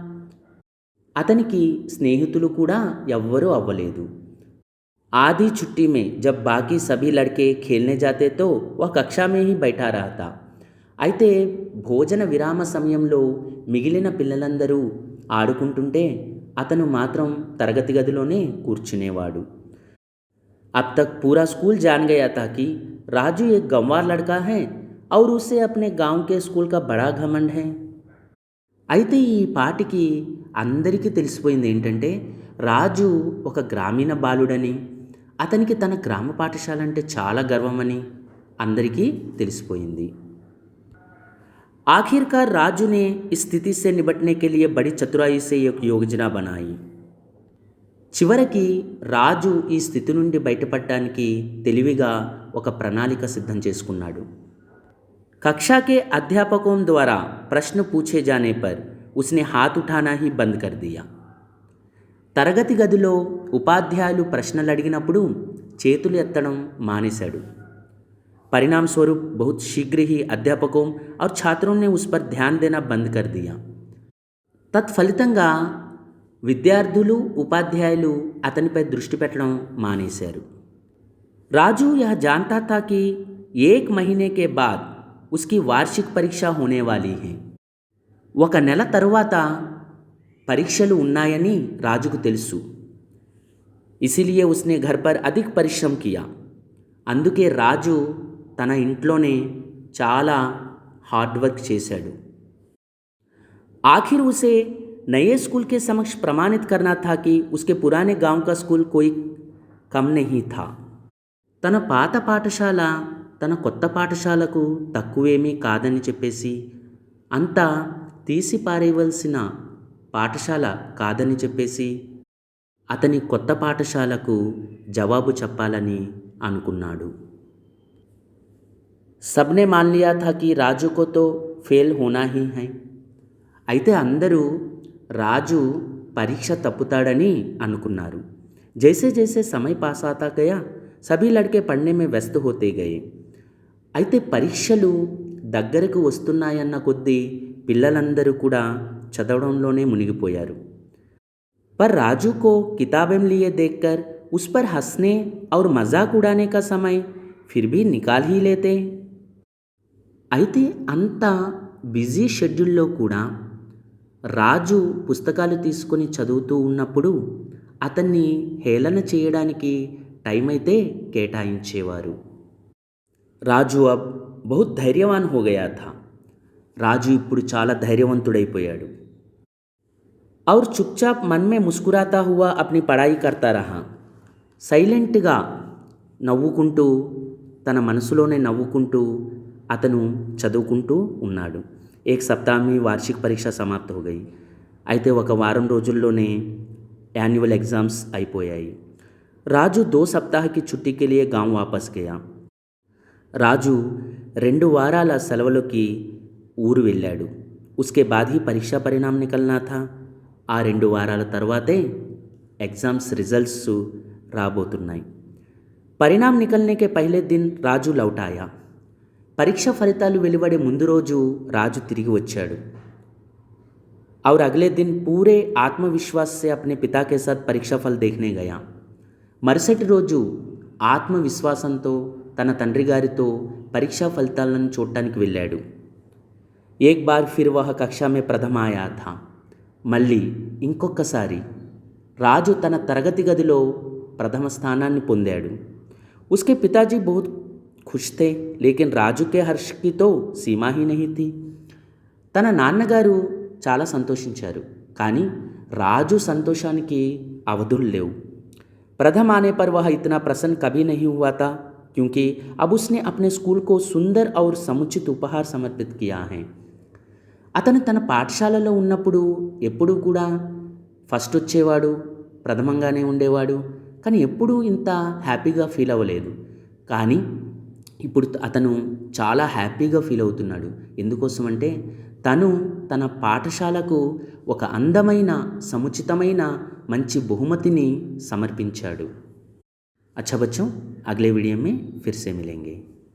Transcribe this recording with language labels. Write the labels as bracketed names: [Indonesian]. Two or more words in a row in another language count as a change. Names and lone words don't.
[Telugu] అతనికి స్నేహితులు కూడా ఎవ్వరూ అవ్వలేదు. [Hindi] आधी छुट्टी में जब बाकी सभी लड़के खेलने जाते तो वह कक्षा में ही बैठा रहता. [Telugu] అయితే భోజన విరామ సమయంలో మిగిలిన పిల్లలందరూ ఆడుకుంటుంటే అతను మాత్రం తరగతి గదిలోనే కూర్చునేవాడు. [Hindi] अब तक पूरा स्कूल जान गया था कि राजू एक गंवार लड़का है और उसे अपने गांव के स्कूल का बड़ा घमंड है. [Telugu] అయితే ఈ పాటికి అందరికీ తెలిసిపోయింది ఏంటంటే రాజు ఒక గ్రామీణ బాలుడని, అతనికి తన గ్రామ పాఠశాల అంటే చాలా గర్వమని అందరికీ తెలిసిపోయింది. [Hindi] आखिरकार राजू ने इस स्थिति से निपटने के लिए बड़ी चतुराई से एक योजना बनाई. [Telugu] చివరికి రాజు ఈ స్థితి నుండి బయటపడటానికి తెలివిగా ఒక ప్రణాళిక సిద్ధం చేసుకున్నాడు. [Hindi] कक्षा के अध्यापकों द्वारा प्रश्न पूछे जाने पर उसने हाथ उठाना ही बंद कर दिया. [Telugu] తరగతి గదిలో ఉపాధ్యాయులు ప్రశ్నలు అడిగినప్పుడు చేతులు ఎత్తడం మానేశాడు। [Hindi] परिणाम स्वरूप बहुत शीघ्र ही अध्यापकों और छात्रों ने उस पर ध्यान देना बंद कर दिया। [Telugu] తత్ఫలితంగా విద్యార్థులు ఉపాధ్యాయులు అతనిపై దృష్టి పెట్టడం మానేశారు। [Hindi] राजू यह जानता था कि 1 महीने के बाद उसकी वार्षिक परीक्षा होने वाली है। [Telugu] ఒక నెల తరువాత పరీక్షలు ఉన్నాయని రాజుకు తెలుసు। [Hindi] इसीलिए उसने घर पर अधिक परिश्रम किया। [Telugu] అందుకే రాజు తన ఇంట్లోనే చాలా [English] hard work [Telugu] చేశాడు। [Hindi] आखिर उसे नए स्कूल के समक्ष प्रमाणित करना था कि उसके पुराने गांव का स्कूल कोई कम नहीं था। [Telugu] తన పాత పాఠశాల తన కొత్త పాఠశాలకు తక్కువేమీ కాదని చెప్పేసి, అంతా తీసి పారేయవలసిన పాఠశాల కాదని చెప్పేసి అతని కొత్త పాఠశాలకు జవాబు చెప్పాలని అనుకున్నాడు। [Hindi] सबने मान लिया था कि राजू को तो फेल होना ही है। [Telugu] అయితే అందరూ రాజు పరీక్ష తప్పుతాడని అనుకున్నారు। [Hindi] जैसे जैसे समय पास आता गया सभी लड़के पढ़ने में व्यस्त होते गए। [Telugu] అయితే పరీక్షలు దగ్గరకు వస్తున్నాయన్న కొద్దీ పిల్లలందరూ కూడా చదవడంలోనే మునిగిపోయారు। [Hindi] पर राजू को किताबें लिए देखकर उस पर हंसने और मजाक उड़ाने का समय फिर भी निकाल ही लेते। [Telugu] అయితే అంత [English] busy schedule [Telugu] కూడా రాజు పుస్తకాలు తీసుకొని చదువుతూ ఉన్నప్పుడు అతన్ని హేళన చేయడానికి టైం అయితే కేటాయించేవారు। [Hindi] राजू अब बहुत धैर्यवान हो गया था। [Telugu] రాజు ఇప్పుడు చాలా ధైర్యవంతుడైపోయాడు। [Hindi] और चुपचाप मन में मुस्कुराता हुआ अपनी पढ़ाई करता रहा। [Telugu] సైలెంట్గా నవ్వుకుంటూ తన మనసులోనే నవ్వుకుంటూ అతను చదువుకుంటూ ఉన్నాడు। [Hindi] एक सप्ताह में वार्षिक परीक्षा समाप्त हो गई। [Telugu] అయితే ఒక వారం రోజుల్లోనే [English] annual exams [Telugu] అయిపోయాయి। [Hindi] రాజు 2 सप्ताह की छुट्टी के लिए गांव वापस गया। [Telugu] రాజు 2 వారాల సెలవులకి ఊరు వెళ్ళాడు। [Hindi] उसके बाद ही परीक्षा परिणाम निकलना था। [Telugu] ఆ 2 వారాల తర్వాతే [English] exams results [Telugu] రాబోతున్నాయి। [Hindi] परिणाम निकलने के पहले दिन రాజు लौट आया। [Telugu] పరీక్ష ఫలితాలు వెలువడే ముందు రోజు రాజు తిరిగి వచ్చాడు। [Hindi] और अगले दिन पूरे आत्मविश्वास से अपने पिता के साथ परीक्षा फल देखने गया। [Telugu] మరుసటి రోజు ఆత్మవిశ్వాసంతో తన తండ్రి గారితో పరీక్షా ఫలితాలను చూడటానికి వెళ్ళాడు। [Hindi] एक बार फिर वह कक्षा में प्रथम आया था। [Telugu] మళ్ళీ ఇంకొకసారి రాజు తన తరగతి గదిలో ప్రథమ స్థానాన్ని పొందాడు। [Hindi] उसके पिताजी बहुत खुश थे, लेकिन రాజు के हर्ष की तो सीमा ही नहीं थी। [Telugu] తన నాన్నగారు చాలా సంతోషించారు, కానీ రాజు సంతోషానికి అవధులు లేవు। प्रथम आने पर वह इतना प्रसन्न कभी नहीं हुआ था, क्योंकि अब उसने अपने स्कूल को सुंदर और समुचित उपहार समर्पित किया है। అతను తన పాఠశాలలో ఉన్నప్పుడు ఎప్పుడూ కూడా ఫస్ట్ వచ్చేవాడు, ప్రథమంగానే ఉండేవాడు, కానీ ఎప్పుడూ ఇంత [English] happy feel [Telugu] అవ్వలేదు। కానీ ఇప్పుడు అతను చాలా [English] happy feel [Telugu] అవుతున్నాడు। ఎందుకోసం అంటే తను తన పాఠశాలకు ఒక అందమైన సముచితమైన మంచి బహుమతిని సమర్పించాడు। [Hindi] अच्छा बच्चों, अगले वीडियो में फिर से मिलेंगे।